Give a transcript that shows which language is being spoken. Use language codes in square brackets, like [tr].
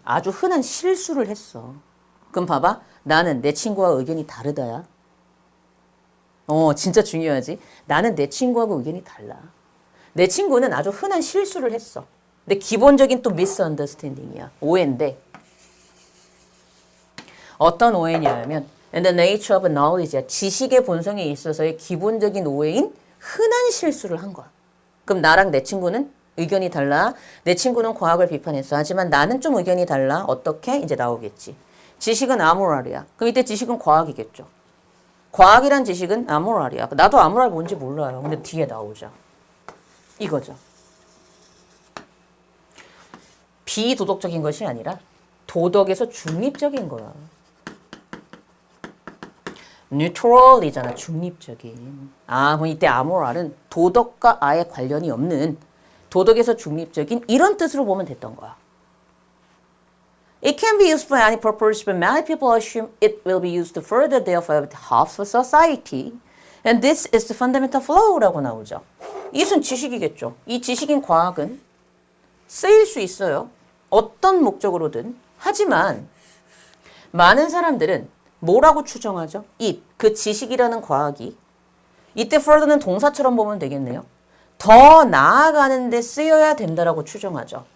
[ko] 아주 흔한 실수를 했어. 그럼 봐봐. 나는 내 친구와 의견이 다르다야. 진짜 중요하지. 나는 내 친구하고 의견이 달라. 내 친구는 아주 흔한 실수를 했어. 근데 기본적인 또 misunderstanding이야. 오해인데. 어떤 오해냐면 [en] and the nature of knowledge야. [ko] 지식의 본성에 있어서의 기본적인 오해인 흔한 실수를 한 거야. 그럼 나랑 내 친구는 의견이 달라. 내 친구는 과학을 비판했어. 하지만 나는 좀 의견이 달라. 어떻게? 이제 나오겠지. 지식은 아모랄이야. 그럼 이때 지식은 과학이겠죠. 과학이란 지식은 아모랄이야. 나도 아모랄 뭔지 몰라요. 근데 뒤에 나오죠. 이거죠. 비도덕적인 것이 아니라 도덕에서 중립적인 거야. 뉴트럴이잖아. 중립적인. 그럼 이때 아모랄은 도덕과 아예 관련이 없는 도덕에서 중립적인 이런 뜻으로 보면 됐던 거야. [en] It can be used for any purpose, but many people assume it will be used to further their behalf of society. And this is the fundamental flaw [ko] 라고 나오죠. 이것은 지식이겠죠. 이 지식인 과학은 쓰일 수 있어요. 어떤 목적으로든. 하지만 많은 사람들은 뭐라고 추정하죠? 그 지식이라는 과학이 이때 further는 동사처럼 보면 되겠네요. 더 나아가는 데 쓰여야 된다라고 추정하죠.